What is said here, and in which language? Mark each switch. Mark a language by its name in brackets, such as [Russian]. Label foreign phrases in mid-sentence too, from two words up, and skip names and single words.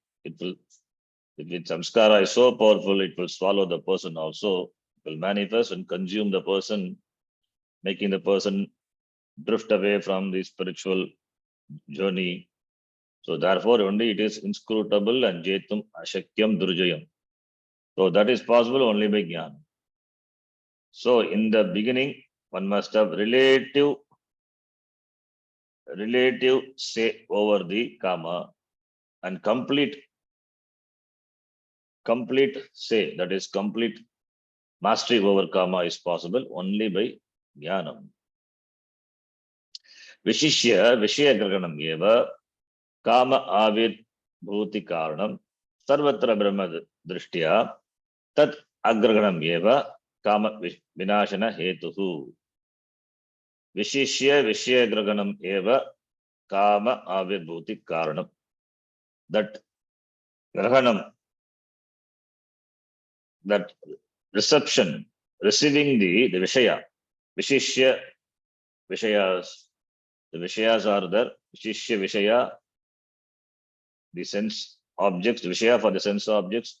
[English] It will, if its samskara is so powerful, it will swallow the person also. It will manifest and consume the person, making the person drift away from the spiritual journey. So therefore, only it is inscrutable and [Sanskrit] jetum ashakyam durjayam. [English] So that is possible only by jnana. So in the beginning, one must have relative say over the kama, and complete say, that is complete mastery over kama is possible only by jnanam. [Sanskrit] Vishishya Vishaya Graganam Eva Kama Avir Bhuti Karanam Sarvatra Brahma Drishtya Tat Agraganam Eva Kama Vinashana Hetuhu. Vishishya Vishaya Graganam Eva Kama Avir Bhuti Karanam. [English] That Grahanam, that reception, receiving the Vishaya, [Sanskrit] Vishishya Vishayas. [English] The Vishayas are there. [Sanskrit] Vishishya Vishaya, [English] the sense objects, Vishaya for the sense objects.